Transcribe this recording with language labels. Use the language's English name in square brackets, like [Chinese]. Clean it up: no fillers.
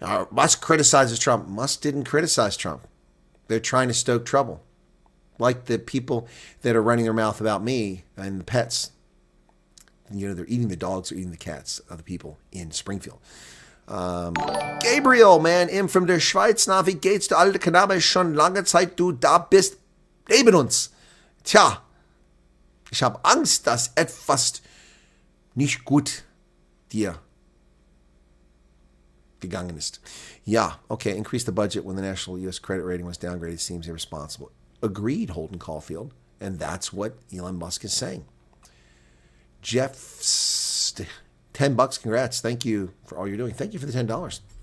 [English] Musk criticizes Trump. Musk didn't criticize Trump. They're trying to stoke trouble. Like the people that are running their mouth about me and the pets. They're eating the dogs or eating the cats of the people in Springfield. [German] Gabriel, man, from der Schweiz. Na, wie geht's, du alte Knabe? Schon lange Zeit du da bist. Neben uns. Tja, ich habe Angst, dass etwas nicht gut dir gegangen ist. [English] Yeah, okay, increase the budget when the national U.S. credit rating was downgraded seems irresponsible. Agreed, Holden Caulfield, and that's what Elon Musk is saying. Jeff, $10, congrats. Thank you for all you're doing. Thank you for the $10.